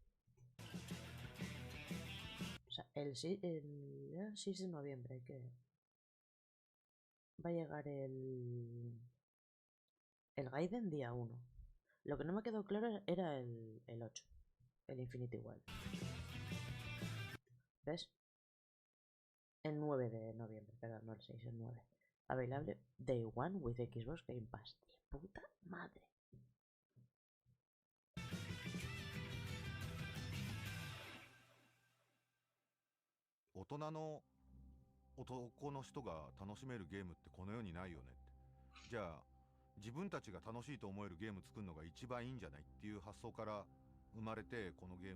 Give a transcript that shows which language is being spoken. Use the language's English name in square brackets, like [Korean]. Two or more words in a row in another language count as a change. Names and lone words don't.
[Spanish] O sea, el 6 de noviembre que va a llegar el Gaiden día 1. Lo que no me quedó claro era el 8, el Infinity Wild. ¿Ves? El 9 de noviembre, perdón, no el 6, el 9. [English] Available Day 1 with Xbox Game Pass. [Spanish] ¡De puta madre! [Japanese] 大人の男の人が楽しめるゲームってこの世にないよねって。じゃあ自分たちが楽しいと思えるゲーム作るのが一番いいんじゃないっていう発想から生まれて、このゲー